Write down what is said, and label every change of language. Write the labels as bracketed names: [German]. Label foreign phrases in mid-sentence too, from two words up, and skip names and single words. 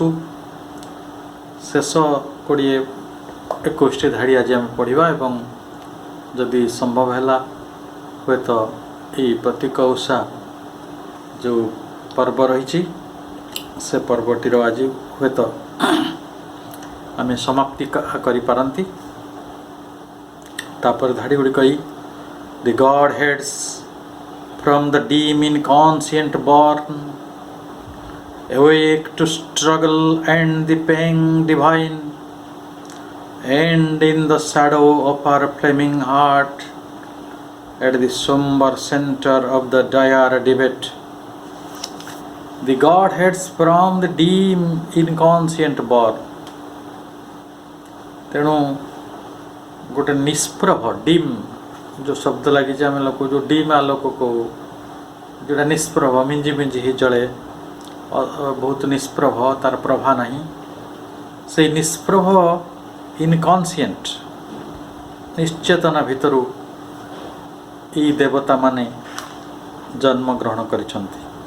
[Odia] ଶେଷ 20-21ଟି ଧାଡ଼ି ଆଜି ଆମେ ପଢ଼ିବା ଏବଂ ଯଦି ସମ୍ଭବ ହେଲା ହୁଏତ ଏହି ପ୍ରତୀକ ଓଷା ଯେଉଁ ପର୍ବ ରହିଛି ସେ ପର୍ବଟିର ଆଜି ହୁଏତ ଆମେ ସମାପ୍ତି କରିପାରନ୍ତି। ତାପରେ ଧାଡ଼ି ଗୁଡ଼ିକ ଏଇ [English] the Godheads from the dim inconscient born awake to struggle and the pang divine, and in the shadow of our flaming heart, at the somber center of the dire debate, the Godheads from the dim inconscient born. [Odia] ତେଣୁ ଗୋଟେ ନିଷ୍ପ୍ରଭ ଡିମ୍ ଯେଉଁ ଶବ୍ଦ ଲାଗିଛି ଆମେ ଲୋକ ଯେଉଁ ଡିମ୍ ଆଲୋକ କହୁ, ଯେଉଁଟା ନିଷ୍ପ୍ରଭ ମିଞ୍ଜି ମିଞ୍ଜି ହିଁ ଜଳେ, ବହୁତ ନିଷ୍ପ୍ରଭ, ତାର ପ୍ରଭା ନାହିଁ, ସେଇ ନିଷ୍ପ୍ରଭ ଇନକନ୍ସିଏଣ୍ଟ ନିଶ୍ଚେତନା ଭିତରୁ ଏଇ ଦେବତାମାନେ ଜନ୍ମଗ୍ରହଣ କରିଛନ୍ତି।